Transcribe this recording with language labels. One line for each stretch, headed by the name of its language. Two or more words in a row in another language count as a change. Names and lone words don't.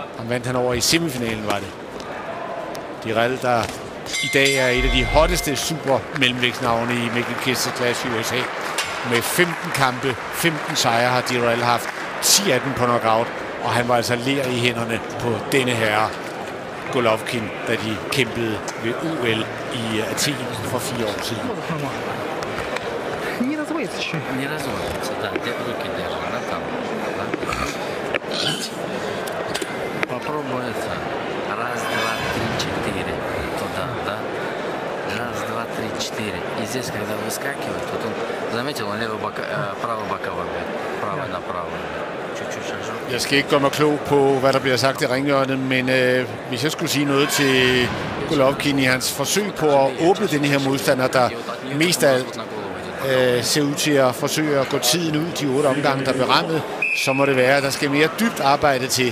Danish: Han vandt han over i semifinalen, var det. Dirrell, der i dag er et af de hotteste super mellemvægtsnavne i Mikkel Kessler klasse i USA. Med 15 kampe, 15 sejre har Dirrell haft, 10 af dem på knockout, og han var altså ler i hænderne på denne herre Golovkin, da de kæmpede ved OL i Athen for 4 år siden.
Russian: Не разводится, да, руки держат, да, там, да. Попробуй это. Раз, два, три, четыре. Туда, да. Раз, два, три, четыре. И здесь, когда выскакивает, вот он, заметил, он правый боковой бьет. Правый на правый. Чуть-чуть шажу.
Danish: Jeg skal ikke gøre mig klog på, hvad der bliver sagt i ringhjørnet, men hvis jeg skulle sige noget til Golovkin i hans forsøg på at åbne den her modstander, der mest af alt ser ud til at forsøge at gå tiden ud de 8 omgange, der bliver rammet, så må det være, at der skal mere dybt arbejde til.